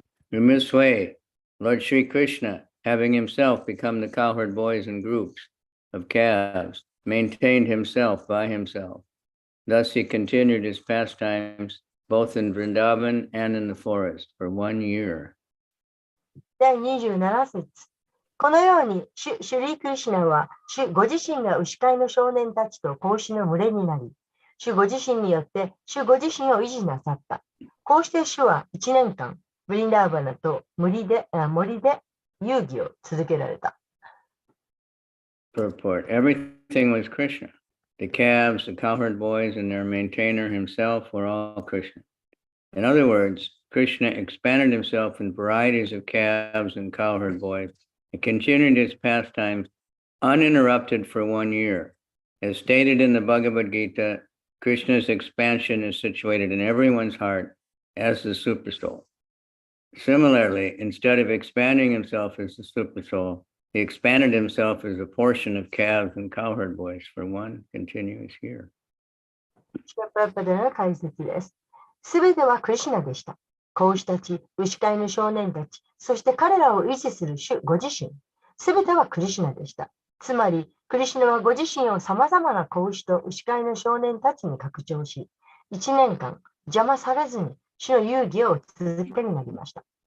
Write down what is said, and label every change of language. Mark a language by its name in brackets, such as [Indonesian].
[English] In this way, Lord Sri Krishna, having himself become the cowherd boys in groups of calves, maintained himself by himself. Thus he continued his pastimes both in Vrindavan and in the forest for 1 year. [Japanese] 第27節。このように、シュリー・クリシュナは、ご自身が牛飼いの少年たちと子牛の群れになり、主ご自身によって主ご自身を維持なさった。こうして主は1年間、ブリンダーバナと森で遊戯を続けられた。 [English] Purport. Everything was Krishna. The calves, the cowherd boys, and their maintainer himself were all Krishna. In other words, Krishna expanded himself in varieties of calves and cowherd boys and continued his pastimes uninterrupted for 1 year. As stated in the Bhagavad Gita, Krishna's expansion is situated in everyone's heart as the Supersoul. Similarly, instead of expanding himself as the Supersoul, he expanded himself as a portion of calves and cowherd boys for 1 continuous year. [Japanese] プラパダの解説です。すべてはクリシュナでした。子牛たち、牛飼いの少年たち、そして彼らを維持する主ご自身。すべてはクリシュナでした。つまり、クリシュナはご自身を様々な子牛と牛飼いの少年たちに拡張し、1年間邪魔されずに主の遊戯を続けになりました。